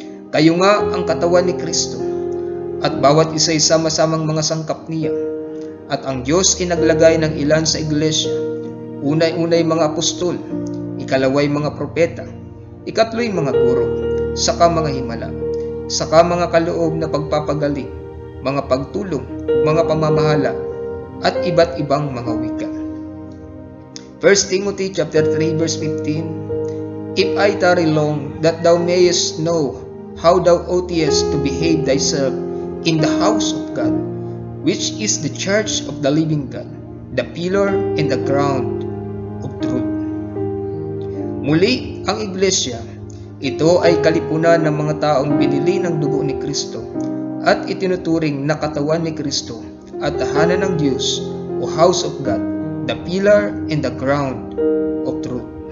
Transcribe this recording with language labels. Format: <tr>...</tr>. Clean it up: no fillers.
<tl>Kayo nga ang katawan ni Kristo at bawat isa ay sama-samang mga sangkap niya, at ang Diyos ay naglagay ng ilan sa Iglesia, unay-unay mga apostol, ikalaway mga propeta, ikatloy mga guro, saka mga himala, saka mga kaloob na pagpapagaling, mga pagtulong, mga pamamahala, at iba't ibang mga wika.</tl> <en>1 Timothy chapter 3 verse 15, if I tarry long, that thou mayest know how thou oughtest to behave thyself in the house of God, which is the church of the living God, the pillar and the ground of truth.</en> <tl>Muli, ang Iglesia, ito ay kalipunan ng mga taong binili ng dugo ni Kristo at itinuturing na katawan ni Kristo at tahanan ng Diyos o</tl> <en>house of God, the pillar and the ground of truth.</en>